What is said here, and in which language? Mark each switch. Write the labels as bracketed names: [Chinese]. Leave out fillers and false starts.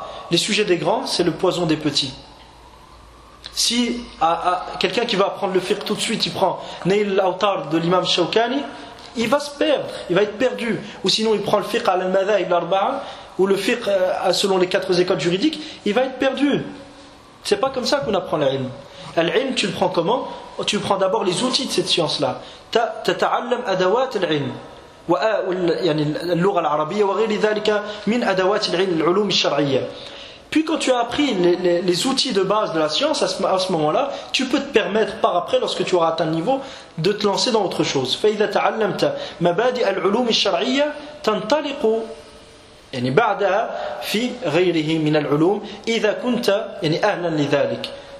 [French] Les sujets des grands, c'est le poison des petits. Si quelqu'un qui va apprendre le fiqh tout de suite, il prend Nail al-Awtar de l'imam Shawkani, il va se perdre, il va être perdu. Ou sinon, il prend le fiqh al-Madhahib al-Arba'a, ou le fiqh selon les quatre écoles juridiques, il va être perdu. C'est pas comme ça qu'on apprend l'ilm. L'ilm, tu le prends comment? Tu prends d'abord les outils de cette science-là. [Arabic] تتعلم أدوات العلم يعني اللغة العربية وغير ذلك من أدوات العلم العلوم الشرعية. [French] Puis quand tu as appris les outils de base de la science, à ce moment-là, tu peux te permettre par après, lorsque tu auras atteint le niveau, de te lancer dans autre chose. [Arabic] فإذا تعلمت مبادئ العلوم الشرعية تنطلق يعني بعدها في غيره من العلوم إذا كنت يعني أهلا لذلك.